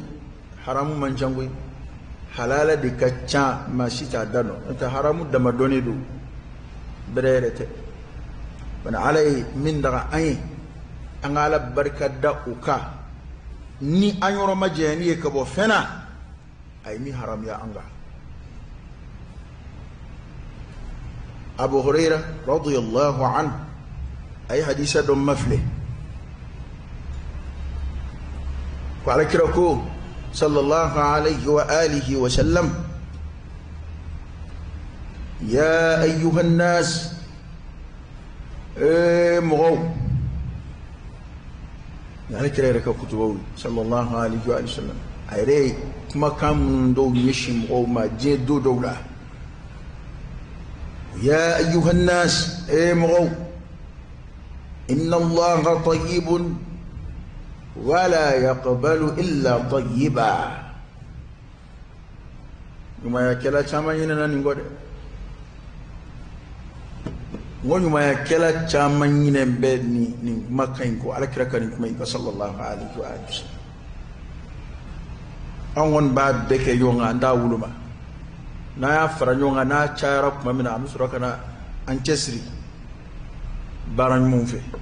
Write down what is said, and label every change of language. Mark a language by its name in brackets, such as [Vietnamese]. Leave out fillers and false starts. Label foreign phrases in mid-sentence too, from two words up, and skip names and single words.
[Bambara] haramu man ca koyi halala de ka ca maa si t'a da dɔn n'o tɛ haramu damadɔni don bɛrɛ yɛrɛ tɛ bana ala ye min daga an ye an ka ala barika da o kan ni an yɔrɔ ma janyani ye ka bɔ fɛn na a ye min haramuya an kan abu hurayra [Arabic] رضي الله عنه [Bambara] a ye hadisa dɔ mafilɛ ko alakira ko [Arabic] صلى الله عليه وآله وسلم يا أيها الناس mɔgɔw [Bambara] alakira yɛrɛ ka kutubaw [Arabic] صلى الله عليه وسلم [Bambara] a yɛrɛ ye kumakan minnu dɔw ɲɛsin mɔgɔw ma diɲɛ don dɔw la [Arabic] يا أيها الناس [Bambara] mɔgɔw [Arabic] إن الله طيب ولا يقبل إلا طيبا [Bambara] ɲumanya kɛla caman ɲinɛna nin kɔ dɛ n ko ɲumanya kɛla caman ɲinɛ bɛ nin kumakan in kɔ alakira ka nin kuma in kɔ [Arabic] صلى الله عليه وسلم [Bambara] an kɔni b'a bɛɛ kɛ ɲɔgɔn kan an t'a woloma n'a y'a fara ɲɔgɔn kan n'a cayara tuma min na an bɛ sɔrɔ ka na an cɛsiri baara ɲumanw fɛ